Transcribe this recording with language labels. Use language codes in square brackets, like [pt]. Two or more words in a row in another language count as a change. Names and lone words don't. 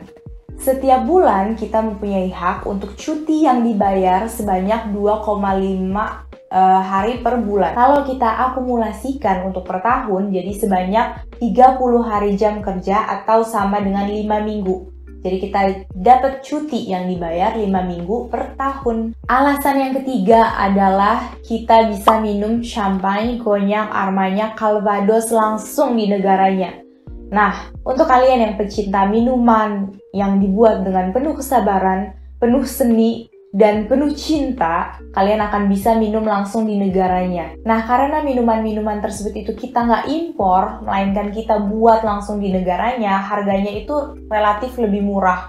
[id] Setiap bulan kita mempunyai hak untuk cuti yang dibayar sebanyak 2,5 hari per bulan. Kalau kita akumulasikan untuk per tahun, jadi sebanyak 30 hari jam kerja atau sama dengan 5 minggu. Jadi kita dapat cuti yang dibayar 5 minggu per tahun. Alasan yang ketiga adalah kita bisa minum champagne, cognac, armagnac, calvados langsung di negaranya. Nah, untuk kalian yang pecinta minuman yang dibuat dengan penuh kesabaran, penuh seni, dan penuh cinta, kalian akan bisa minum langsung di negaranya. Nah, karena minuman-minuman tersebut itu kita nggak impor, melainkan kita buat langsung di negaranya, harganya itu relatif lebih murah.